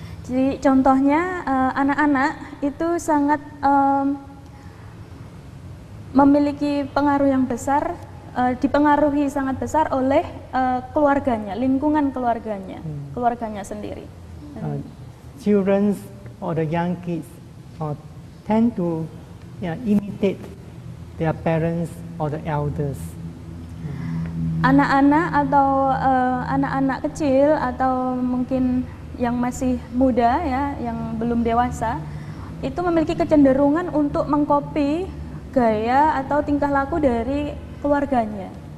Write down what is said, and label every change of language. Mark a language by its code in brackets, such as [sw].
[id] Jadi contohnya anak-anak itu sangat memiliki pengaruh yang besar, dipengaruhi sangat besar oleh keluarganya, lingkungan keluarganya sendiri. [en] Children or the young kids tend to imitate their parents or the elders. [id] Anak-anak atau anak-anak kecil atau mungkin yang masih muda ya, yang belum dewasa, itu memiliki kecenderungan untuk mengkopi gaya atau tingkah laku dari keluarganya.